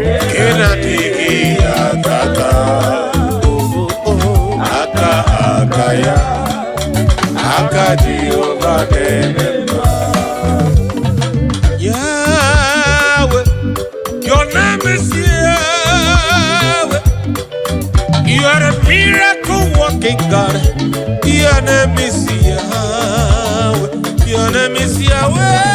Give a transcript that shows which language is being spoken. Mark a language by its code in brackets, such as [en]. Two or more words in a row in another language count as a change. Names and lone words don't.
[ig] Nke na-adịghị ya tata. Aka, aka ya, aka Jehova na-eme mma. [en] Yahweh, your name is Yahweh. You are a miracle working God. Your name is Yahweh. Your name is Yahweh.